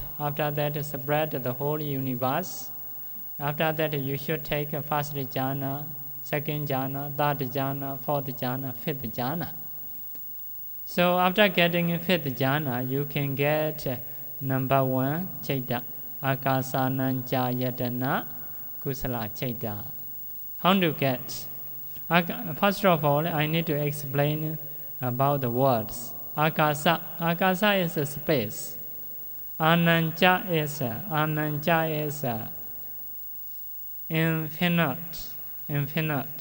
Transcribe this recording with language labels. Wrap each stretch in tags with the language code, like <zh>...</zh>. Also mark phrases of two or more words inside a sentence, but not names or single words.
<en>After that, spread the whole universe. After that, you should take 1st jhana, 2nd jhana, 3rd jhana, 4th jhana, 5th jhana. So after getting 5th jhana, you can get number 1 chaita,</en> <pi>akasananja yatana kusala chaita.</pi> <en>How to get? First of all, I need to explain about the words. Akasa is a space. Ananta is infinite.</en>